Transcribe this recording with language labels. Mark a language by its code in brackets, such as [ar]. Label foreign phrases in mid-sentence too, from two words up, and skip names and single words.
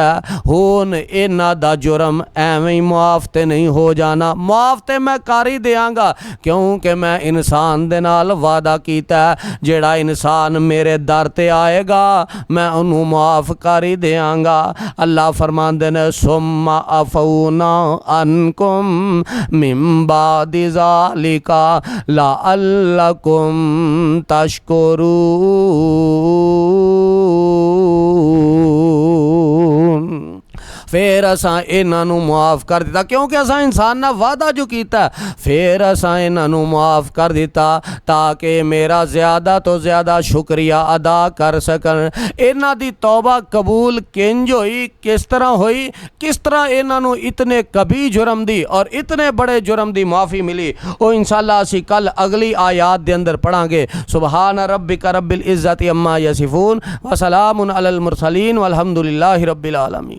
[pa] ہن اینہاں دا جرم ایویں ہی معاف تے نہیں ہو جانا، معاف تے میں کر ہی دیاں گا، کیونکہ میں انسان دے نال وعدہ کیتا جیہڑا انسان میرے در تے آئے گا میں انہوں نے معاف کر ہی دیاں گا. اللہ فرماندے نے [ar] ثم عفونا عنكم من بعد ذلك لعلكم تشكرون. [pa] فیر اساں اینہاں نوں معاف کر دتا، کیونکہ اساں انسان نا وعدہ جو کیتا، فیر اساں اینہاں نوں معاف کر دتا تاکہ میرا زیادہ توں زیادہ شکریہ ادا کر سکن. اینہاں دی توبہ قبول کنج ہوئی، کس طرح ہوئی، کس طرح اینہاں نوں اتنے کبھی جرم دی اور اتنے بڑے جرم دی معافی ملی، او [ar] إن شاء الله [pa] اسیں کل اگلی آیات دے اندر پڑھاں گے. [ar] سبحان ربك رب العزة عما يصفون وسلام على المرسلين والحمد لله رب العالمين.